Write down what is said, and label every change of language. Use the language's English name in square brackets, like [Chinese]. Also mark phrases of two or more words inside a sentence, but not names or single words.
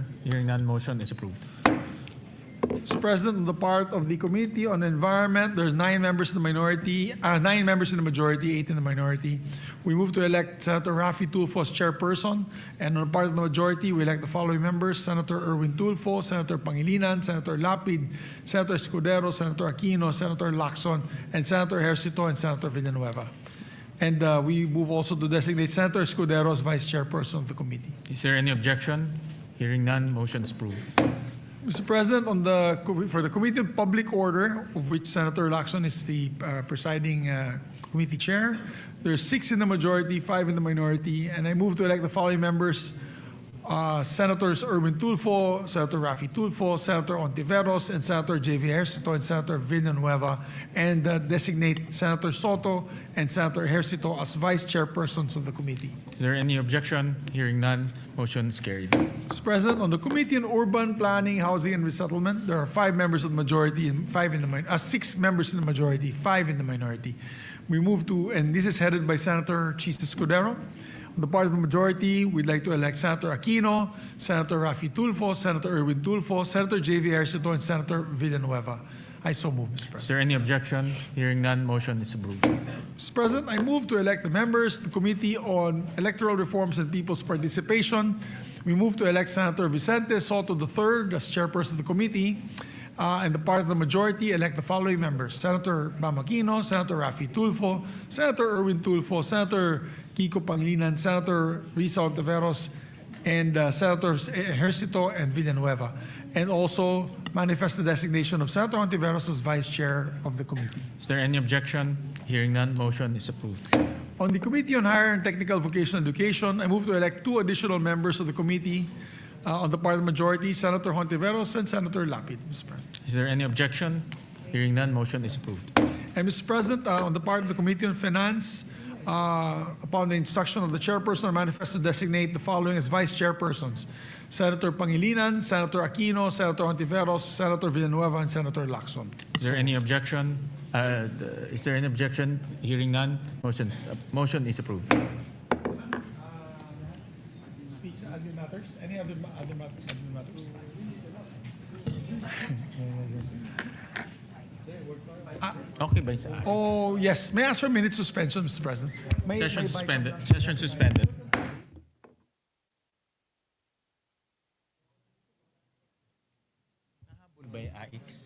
[English] Hearing none, motion is approved. Mr. President, on the part of the Committee on Environment, there's 9 members in the minority, 9 members in the majority, 8 in the minority. We move to elect Senator Rafi Tulfo as chairperson, and on the part of the majority, we elect the following members: Senator Erwin Tulfo, Senator Pangilinan, Senator Lapid, Senator Escudero, Senator Aquino, Senator Lacson, and Senator Ejercito, and Senator Villanueva. And we move also to designate Senator Escudero as vice chairperson of the committee. Is there any objection? Hearing none, motion is approved. Mr. President, for the Committee on Public Order, of which Senator Lacson is the presiding committee chair, there's 6 in the majority, 5 in the minority, and I move to elect the following members: Senators Erwin Tulfo, Senator Rafi Tulfo, Senator Ontiveros, and Senator J.V. Ejercito, and Senator Villanueva, and designate Senator Soto and Senator Ejercito as vice chairpersons of the committee. Is there any objection? Hearing none, motion is carried. Mr. President, on the Committee on Urban Planning, Housing, and Resettlement, there are 5 members of the majority and 6 members in the majority, 5 in the minority. We move to, and this is headed by Senator Chis Escudero. On the part of the majority, we'd like to elect Senator Aquino, Senator Rafi Tulfo, Senator Erwin Tulfo, Senator J.V. Ejercito, and Senator Villanueva. I so move, Mr. President. Is there any objection? Hearing none, motion is approved. Mr. President, I move to elect the members of the Committee on Electoral Reforms and People's Participation. We move to elect Senator Vicente Soto III as chairperson of the committee. And the part of the majority, elect the following members: Senator Bam Aquino, Senator Rafi Tulfo, Senator Erwin Tulfo, Senator Kiko Pangilinan, Senator Risa Ontiveros, and Senators Ejercito and Villanueva. And also manifest the designation of Senator Ontiveros as vice chair of the committee. Is there any objection? Hearing none, motion is approved. On the Committee on Higher and Technical Vocational Education, I move to elect 2 additional members of the committee. On the part of the majority, Senator Hontiveros and Senator Lapid, Mr. President. Is there any objection? Hearing none, motion is approved. And Mr. President, on the part of the Committee on Finance, upon the instruction of the chairperson, I manifest to designate the following as vice chairpersons: Senator Pangilinan, Senator Aquino, Senator Hontiveros, Senator Villanueva, and Senator Lacson. Is there any objection? Is there any objection? Hearing none, motion is approved. Admin matters? Any other matters? Okay, Vice Alex. Oh, yes. May I ask for a minute suspension, Mr. President? Session suspended. Session suspended. [Filipino] Nahabol ba yung AX?